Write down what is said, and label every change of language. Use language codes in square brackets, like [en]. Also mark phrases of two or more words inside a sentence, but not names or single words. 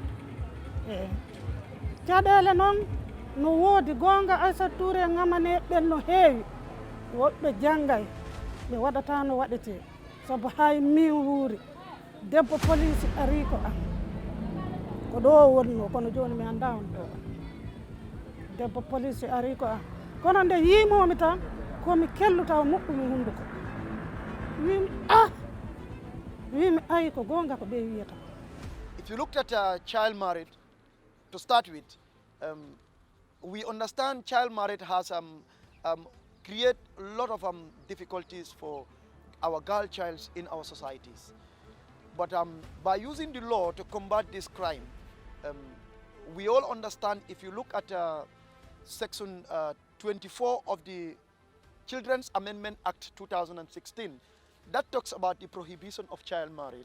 [ff] caɗele noon no woodi gonga Aissata Touré ŋamane ɓen no heewi woɓɓe janggay ɓe waɗata no waɗete sabu hay min wuuri debbo police ari ko am ko ɗo wonno kono joni mi anda on ɗo debbo police ari ko am kono nde yimomi tan komi kelluta o moƴƴumi hunduko wimi wimi ayi ko gonga ko ɓe wiyata. [en] If you looked at child marriage to start with, we understand child marriage has create a lot of difficulties for our girl childs in our societies. But by using the law to combat this crime, we all understand, if you look at section 24 of the Children's Amendment Act 2016, that talks about the prohibition of child marriage.